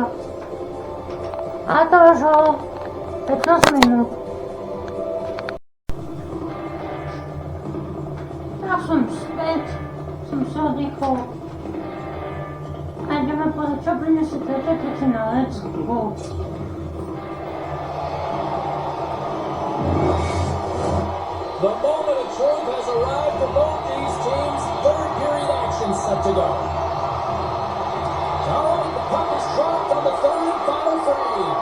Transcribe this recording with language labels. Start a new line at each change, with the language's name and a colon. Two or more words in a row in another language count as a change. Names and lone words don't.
Slovak: A to už o 15 minút. Tak som späť, som sa oddychol. A ideme pozrieť, čo prinesie tretia tretina.
English: Let's go. The moment of truth has arrived for both these teams. Third period action set to go. All right, the puck is dropped on the third and final frame.